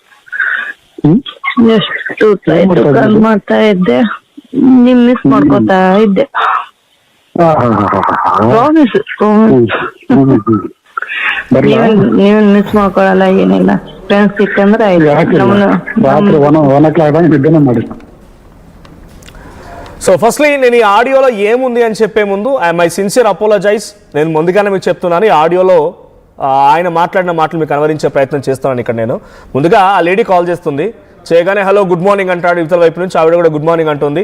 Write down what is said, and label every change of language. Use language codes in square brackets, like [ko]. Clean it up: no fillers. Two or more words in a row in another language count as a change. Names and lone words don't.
[kn] ಎಷ್ಟು ಕಾಲ್ ಮಾಡ್ತಾ ಇದ್ದೆ, ನಿಮ್ ಮಿಸ್ ಮಾಡ್ಕೋತಾ ಇದ್ದೆ. ನೀವೇನ್ ಮಿಸ್ ಮಾಡ್ಕೊಳಲ್ಲ, ಏನಿಲ್ಲ. ಫ್ರೆಂಡ್ಸ್ ಸಿಕ್ಕಂದ್ರೆ ರಾತ್ರಿ 1:00 ನಿದ್ದೆನೇ ಮಾಡಿಲ್ಲ. [te] సో ఫస్ట్లీ నేను ఈ ఆడియోలో ఏముంది అని చెప్పే ముందు [en] my sincere apologize. [te] నేను ముందుగానే మీకు చెప్తున్నాను, ఈ ఆడియోలో ఆయన మాట్లాడిన మాటలు మీకు కనవరించే ప్రయత్నం చేస్తున్నాను. ఇక్కడ నేను ముందుగా ఆ లేడీ కాల్ చేస్తుంది, చేయగానే [en] hello good morning [te] అంటాడు ఇవతల వైపు నుంచి, ఆవిడ కూడా [en] good morning [te] అంటుంది.